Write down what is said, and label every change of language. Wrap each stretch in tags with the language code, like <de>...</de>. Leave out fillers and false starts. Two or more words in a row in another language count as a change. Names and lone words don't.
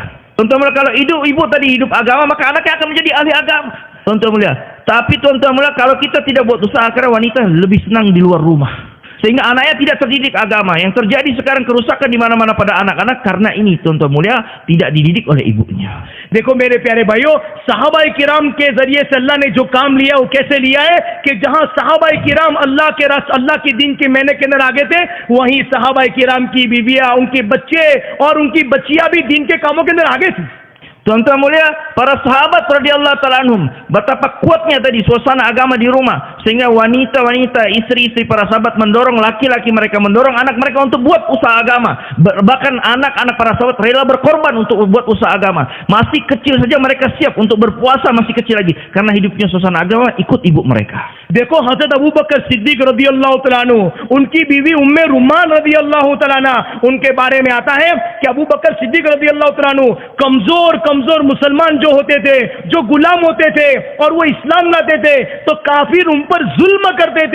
<id>Tuan-tuan mulia, kalau ibu tadi hidup agama, maka anaknya akan menjadi ahli agama. Tuan-tuan mulia, tapi tuan-tuan mulia, kalau kita tidak buat usaha, karena wanita lebih senang di luar rumah, sehingga anaknya tidak terdidik agama. Yang terjadi sekarang kerusakan di mana-mana pada anak-anak karena ini, tuan-tuan mulia, tidak dididik oleh ibunya.</id> <hi>देखो मेरे प्यारे भाइयों, सहाबाए किराम के जरिए से अल्लाह ने जो काम लिया वो कैसे लिया है कि जहां सहाबाए किराम अल्लाह के दीन के महीने के अंदर आगे थे, वहीं सहाबाए किराम की बीवियां, उनके बच्चे और उनकी बच्चियां भी दीन के कामों के अंदर आगे थी।</hi> <id>Tuan-tuan mulia, para sahabat</id> <ar>رضي الله تعالى عنهم,</ar> <id>betapa kuatnya tadi suasana agama di rumah, sehingga wanita-wanita, istri-istri para sahabat mendorong laki-laki mereka, mendorong anak mereka untuk buat usaha agama. Bahkan anak-anak para sahabat rela berkorban untuk buat usaha agama. Masih kecil saja mereka siap untuk berpuasa, masih kecil lagi, karena hidupnya suasana agama, ikut ibu mereka.</id> <hi>देखो हजरत अबू बकर सिद्दीक</hi> <ar>رضي الله تعالى عنه,</ar> <hi>उनकी बीवी उम्मे रुमान</hi> <ar>رضي الله تعالى عنها,</ar> <hi>उनके बारे में आता है कि अबू बकर सिद्दीक</hi> <ar>رضي الله تعالى عنه</ar> <hi>कमजोर मुसलमान जो होते थे, जो गुलाम होते थे और वो इस्लाम लाते थे, तो काफिर उन पर जुल्म करते थे।</hi>